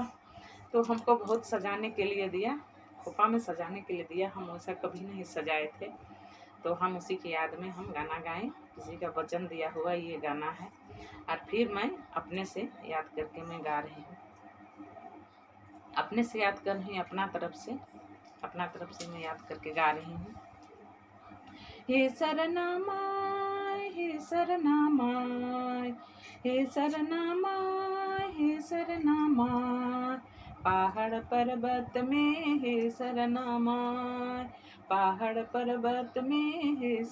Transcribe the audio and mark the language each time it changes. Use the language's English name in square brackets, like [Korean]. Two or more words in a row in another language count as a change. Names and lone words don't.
[Hindi] तो हमको बहुत सजाने के लिए दिया, खोपा में सजाने के लिए दिया, हम वैसा कभी नहीं सजाए थे। तो हम उसी की याद में हम गाना गाएं, किसी का वचन दिया हुआ ये गाना है। और फिर मैं अपने से याद करके मैं गा रही हूँ, अपने से याद कर रही, अपना तरफ से मैं याद करके गा रही हूँ। हे सरनामाय, हे सरनामाय, हे सरनामाय, हे सरनामाय, पहाड़ पर्वत में हे सरनामाय, पहाड़ पर्वत में हे